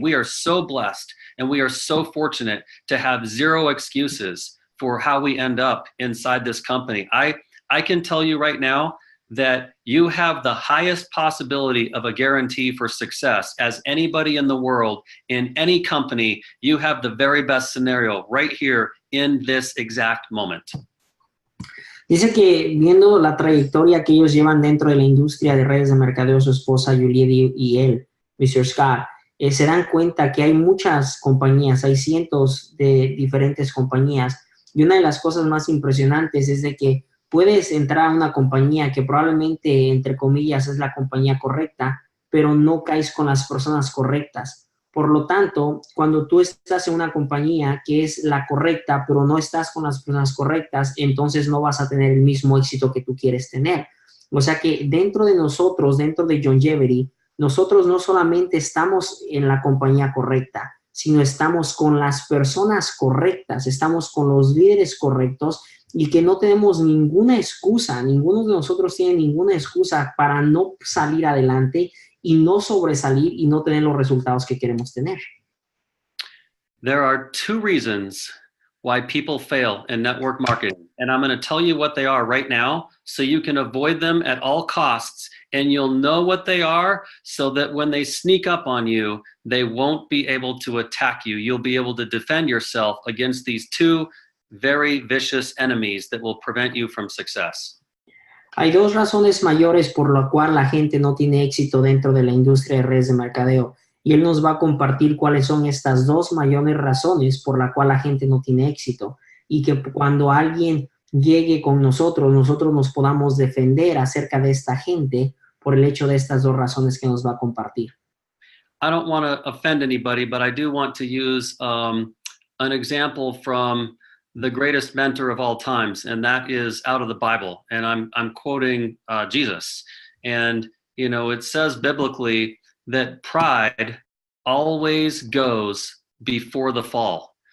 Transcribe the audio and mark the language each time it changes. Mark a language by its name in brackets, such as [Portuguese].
[English] We are so blessed, and we are so fortunate to have 0 excuses for how we end up inside this company. I can tell you right now that you have the highest possibility of a guarantee for success as anybody in the world, in any company. You have the very best scenario right here in this exact moment. [Spanish] Dice que viendo la trayectoria que ellos llevan dentro de la industria de redes de mercadeo, su esposa Juliet y él, Mr. Scott, se dan cuenta que hay muchas compañías, hay cientos de diferentes compañías, y una de las cosas más impresionantes es de que puedes entrar a una compañía que probablemente, entre comillas, es la compañía correcta, pero no caes con las personas correctas. Por lo tanto, cuando tú estás en una compañía que es la correcta, pero no estás con las personas correctas, entonces no vas a tener el mismo éxito que tú quieres tener. O sea que dentro de nosotros, dentro de Longevity, nosotros no solamente estamos en la compañía correcta, sino estamos con las personas correctas, estamos con los líderes correctos y que no tenemos ninguna excusa, ninguno de nosotros tiene ninguna excusa para no salir adelante y no sobresalir y no tener los resultados que queremos tener. [English] There are two reasons why people fail in network marketing. And I'm going to tell you what they are right now so you can avoid them at all costs, and you'll know what they are so that when they sneak up on you, they won't be able to attack you. You'll be able to defend yourself against these two very vicious enemies that will prevent you from success. [Spanish] Hay dos razones mayores por la cual la gente no tiene éxito dentro de la industria de redes de mercadeo. Y él nos va a compartir cuáles son estas dos mayores razones por la cual la gente no tiene éxito. Y que cuando alguien llegue con nosotros, nosotros nos podamos defender acerca de esta gente por el hecho de estas dos razones que nos va a compartir. [English] I don't want to offend anybody, but I do want to use an example from the greatest mentor of all times, and that is out of the Bible. And I'm quoting Jesus. And, you know, it says biblically that pride always goes before the fall.